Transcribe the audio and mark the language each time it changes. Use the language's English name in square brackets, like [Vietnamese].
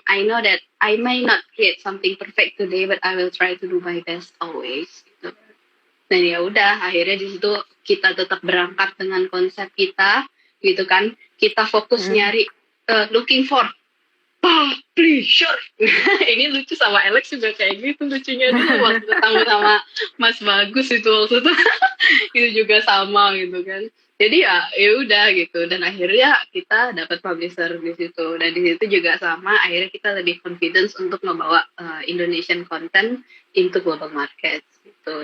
[English] I know that I may not create something perfect today, but I will try to do my best always gitu. [Indonesian] Dan ya udah, akhirnya di situ kita tetap berangkat dengan konsep kita, gitu kan. Kita fokus Mm. nyari [English] looking for publisher. [Indonesian] Ini lucu, sama Alex juga kayak gitu lucunya dulu waktu ketemu sama Mas Bagus itu waktu itu. Itu juga sama gitu kan. Jadi ya udah gitu, dan akhirnya kita dapat publisher di situ, dan di situ juga sama, akhirnya kita lebih confidence untuk ngebawa [English] Indonesian content into global market [Indonesian] gitu.